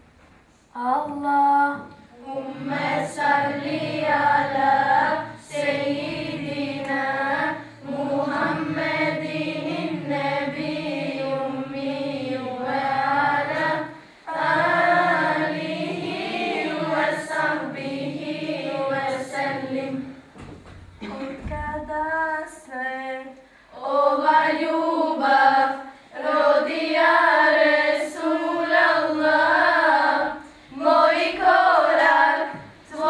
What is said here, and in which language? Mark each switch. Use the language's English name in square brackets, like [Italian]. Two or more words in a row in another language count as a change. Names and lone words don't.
[Arabic] اللهم صل على سيدنا محمد النبي الأمي وعلى آله وصحبه وسلم. [Bosnian] Kada se ova ljubav rodija Resulallah, moj korak